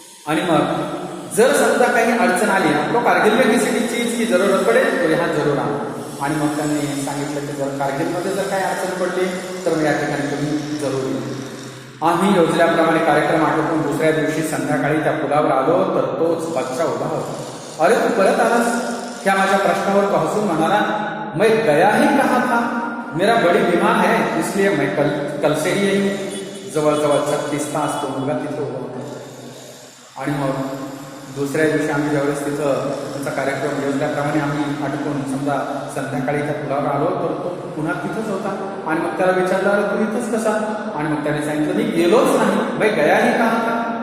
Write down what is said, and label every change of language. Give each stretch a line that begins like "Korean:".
Marathi: आणि मग जर समजा काही अडचण आली,
Hindi: आपको कारगिल में किसी भी चीज की जरूरत पडे तो यहाँ जरूर आना.
Marathi: आणि मग त्यांनी सांगितलं की जर कारगिलमध्ये जर काही अडचण पडली तर मग या ठिकाणी तुम्ही जरूर या. आम्ही योजल्याप्रमाणे कार्यक्रम आटोपून दुसऱ्या दिवशी संध्याकाळी त्या पुलावर आलो तर तोच बच्चा उभा होता. अरे तू परत आलास?
Hindi: क्या
Marathi: माझ्या प्रश्नावर तो हसून म्हणाला,
Hindi: मैं गया ही कहा था, मेरा बड़ी बीमार है इसलिए मैं कल से ही यही हूं.
Marathi: जवळजवळ 36 तास तो मुलगा तिथं उभा होता. आणि मग दुसऱ्या दिवशी आम्ही ज्यावेळेस तिथं त्यांचा कार्यक्रम योजल्याप्रमाणे आम्ही आटोपून समजा संध्याकाळी त्या पुलावर आलो तर तो पुन्हा तिथंच होता. आणि मग त्याला विचारलं, अरे तू इथंच कसा? आणि मग त्याने सांगितलं, मी गेलोच नाही,
Hindi: मैं गया ही कहा था.